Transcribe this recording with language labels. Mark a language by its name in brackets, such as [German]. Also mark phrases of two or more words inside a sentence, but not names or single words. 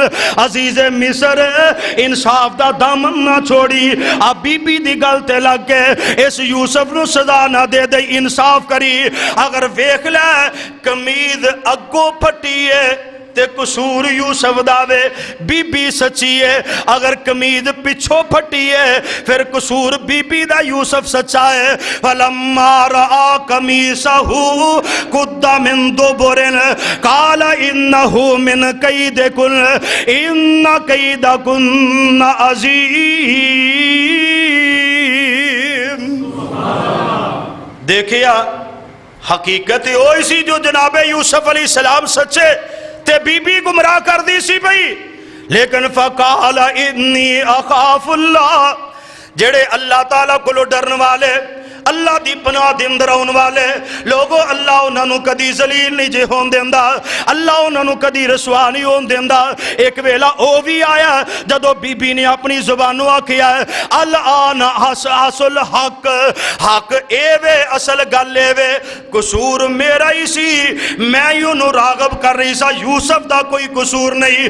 [Punjabi] عزیز مصر انصاف دا دامن نہ چھوڑی، اب بی بی دی گل تے لگ کے اس یوسف نو سزا نہ دے دے، انصاف کری۔ اگر ویکھ لے قمیض اگوں پھٹی ہے تے قصور یوسف داوے بی بی سچی ہے، اگر قمیض پچھو پھٹی ہے پھر قصور بی بی دا یوسف سچا ہے۔ [Arabic] فَلَمَّا رَآ قَمِيصَهُ قُدَّ مِن دُبُرٍ قَالَ إِنَّهُ مِن كَيْدِكُنَّ إِنَّ كَيْدَكُنَّ عَظِيمٌ۔ [Punjabi] دیکھیا حقیقت ہوئی سی جو جناب یوسف علیہ السلام سچے تے بی بی گمراہ کر دی سی بھئی، لیکن [Arabic] فقال انی اخاف اللہ، [Punjabi] جڑے اللہ تعالیٰ کو ڈرن والے، اللہ دی پناہ دے اندر آن والے لوگوں، اللہ انہاں نو کدی ذلیل نہیں جے ہون دیندا، اللہ انہاں نو کدی رسوا نہیں ہون دیندا۔ ایک ویلا او بھی آیا جدو بی بی نے اپنی زبانوں آکھیا ہے [Arabic] الان حاصل حق، [Punjabi] حق اے وے، اصل گل اے وے، قصور میرا ہی سی، میں یوں نو راغب کر رہی سا، یوسف دا کوئی قصور نہیں۔